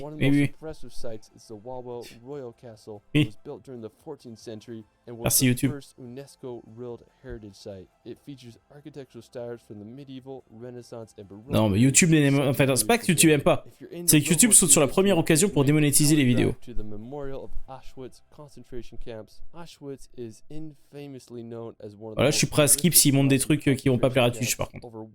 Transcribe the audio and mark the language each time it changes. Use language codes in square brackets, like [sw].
[en] One of the most impressive sites is the Wawel Royal Castle. It was built during the 14th century and was the first UNESCO World Heritage Site. It features architectural styles from the medieval, Renaissance and Baroque. [fr] Non, mais YouTube n'aime... Enfin, c'est pas que YouTube aime pas. C'est que YouTube saute sur la première occasion pour démonétiser les vidéos. [en] To the memorial of Auschwitz concentration camps. Auschwitz is infamously known as one of the... [fr] Voilà, je suis prêt à skip s'ils montrent des trucs qui vont pas plaire à Twitch par contre.